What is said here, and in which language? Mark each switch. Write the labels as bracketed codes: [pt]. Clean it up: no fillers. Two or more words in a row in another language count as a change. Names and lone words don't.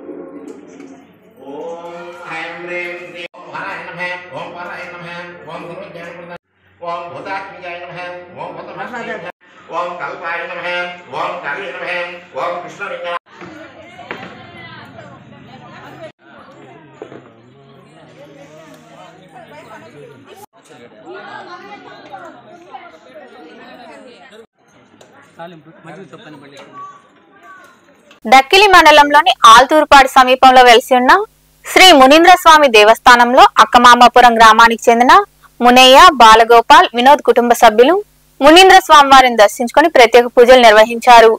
[sa] ओम ऐं ह्रीं श्रीं ओम हराय नमः ओम पराय नमः ओम सर्वज्ञानप्रदाय ओम भूतात्मजाय नमः ओम भूतभस्माय नमः ओम कल्पाय नमः ओम काली नमः ओम कृष्णलिंगाय [te] దక్కిలి మండలంలోని ఆల్తూరుపాడు సమీపంలో వెలిసి ఉన్న శ్రీ మునీంద్ర స్వామి దేవస్థానంలో అక్కమామాపురం గ్రామానికి చెందిన మునయ్య, బాలగోపాల్, వినోద్ కుటుంబ సభ్యులు మునీంద్ర స్వామి వారిని దర్శించుకుని ప్రత్యేక పూజలు నిర్వహించారు.